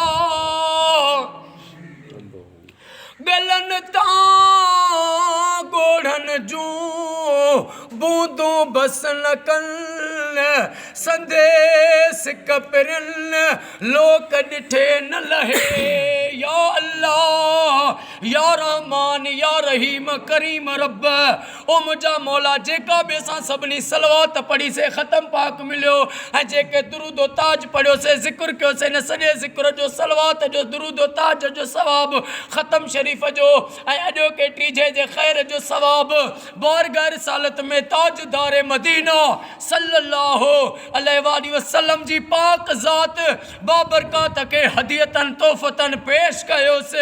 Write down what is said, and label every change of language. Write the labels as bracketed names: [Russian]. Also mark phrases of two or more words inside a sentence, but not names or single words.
[Sindhi] गलन तां गोढ़न जू बूंदों बसन कन संदेश कपरन लोक डिठे न लहे। [Arabic] يا الله يا رحمن يا رحيم كريم [Sindhi] रब ओ मुझा मौला जेका बि असां सभिनी सलवात पढ़ी से ख़त्म पाक मिलियो ऐं जेके दुरूद ओ ताज पढ़ियो से ज़िक्र कयो से न सॼे ज़िक्र जो सलवात जो दुरूद ओ ताज जो सवाब ख़त्म शरीफ़ जो ऐं अॼो के टीजे जे ख़ैर जो सवाब बारगाह रिसालत में ताजदार मदीना [Arabic] صلى الله عليه وسلم [Sindhi] जी पाक ज़ात बाबरकात के हदियतन तोहफ़तन पेश कयो से।